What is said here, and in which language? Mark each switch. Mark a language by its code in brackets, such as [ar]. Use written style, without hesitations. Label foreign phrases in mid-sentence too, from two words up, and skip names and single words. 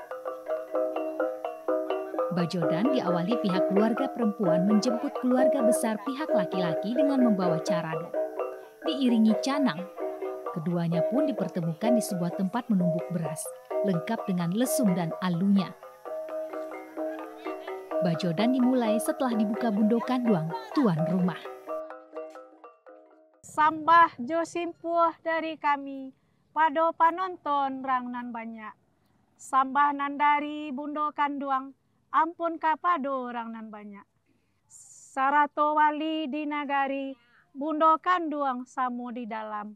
[id] Bajodan diawali pihak keluarga perempuan menjemput keluarga besar pihak laki-laki dengan membawa carado. Diiringi canang, keduanya pun dipertemukan di sebuah tempat menumbuk beras, lengkap dengan lesung dan alunya. Bajodan dimulai setelah dibuka Bundo Kanduang, tuan rumah. [min] Sambah jo simpuh dari kami, pado panonton rangnan banyak. Sambah nandari Bundo Kanduang, ampun kapado rangnan banyak. Sarato wali di nagari, Bundo Kanduang samu di dalam.